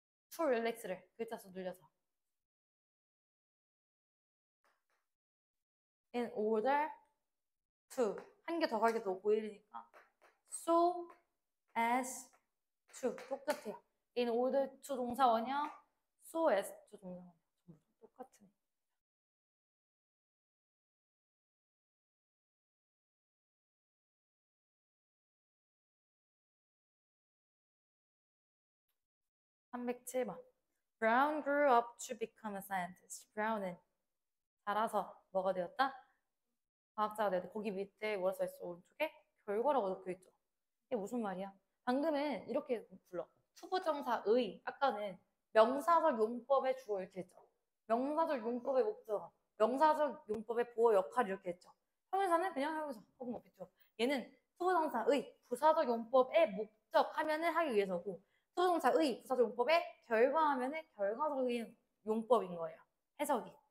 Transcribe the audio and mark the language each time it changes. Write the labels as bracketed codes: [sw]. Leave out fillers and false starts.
[ko] to relax를 글자 수 늘려서 in order to 한 개 더 가게 더 보이니까 so as to 똑같아요. [en] in order to 동사 원형 so as to 동사 원형 똑같은. (307번) Brown grew up to become a scientist. [ko] 브라운은 자라서 뭐가 되었다? 과학자가 내야 돼. 거기 밑에 뭐라 써있어? 오른쪽에 결과라고 적혀있죠. 이게 무슨 말이야? 방금은 이렇게 불러. 투부정사의 아까는 명사적 용법의 주어 이렇게 했죠. 명사적 용법의 목적, 명사적 용법의 보호 역할 이렇게 했죠. 형용사는 그냥 형용사 혹은 어피죠. 얘는 투부정사의 부사적 용법의 목적 하면은 하기 위해서고 투부정사의 부사적 용법의 결과 하면은 결과적인 용법인 거예요. 해석이.